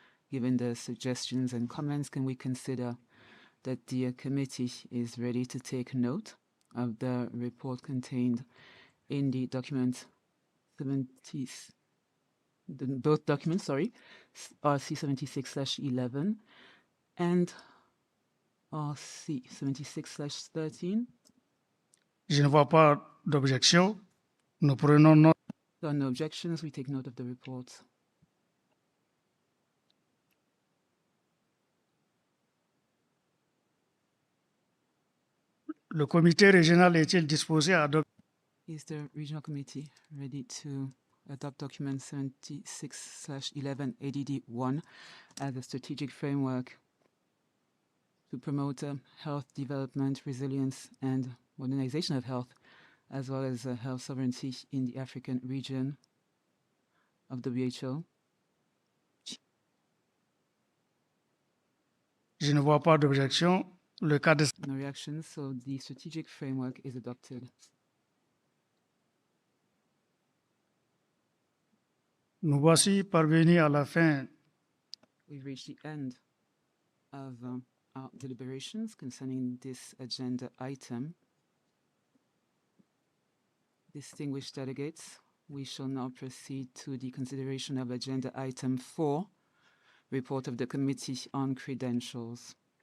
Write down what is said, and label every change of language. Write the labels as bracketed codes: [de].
[en] Given the suggestions and comments, can we consider that the committee is ready to take note of the report contained in the document 70, both documents, sorry, RC 76/11 and RC 76/13? [fr] Je ne vois pas d'objection. Nous prenons note. [en] There are no objections. We take note of the report. [fr] Le comité régional est-il disposé à adopter? [en] Is the regional committee ready to adopt document 76/11 ADD1 as a strategic framework to promote health development, resilience, and modernization of health, as well as health sovereignty in the African region of WHO? [fr] Je ne vois pas d'objection. Le cas de... [en] No reactions, so the strategic framework is adopted. [fr] Nous voici parvenus à la fin. [en] We've reached the end of our deliberations concerning this agenda item. Distinguished delegates, we shall now proceed to the consideration of agenda item 4, report of the Committee on Credentials.